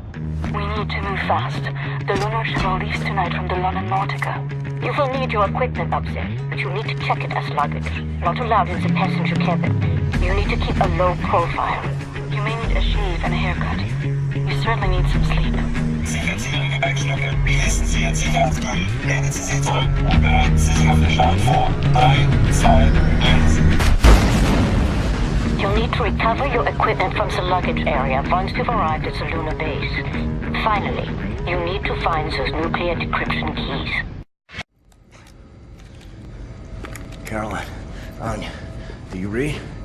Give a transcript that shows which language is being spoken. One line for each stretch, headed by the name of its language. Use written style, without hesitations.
English: We need to move fast. The lunar shuttle leaves tonight from the London Nautica. You will need your equipment up there, but you need to check it as luggage. Not allowed in the passenger cabin. You need to keep a low profile. You may need a shave and a haircut. You certainly need some sleep.
German: Sicherheitssicherung Gepäckstücke. Schließen Sie Ihr Sicherheitsgurt. Lehnen Sie sich zurück und bereiten Sie sich auf den Start vor.
English: 3, 2, 1. You'll need to recover your equipment from the luggage area once you've arrived at the lunar base. Finally, you need to find those nuclear decryption keys. Caroline, Anya, do you read?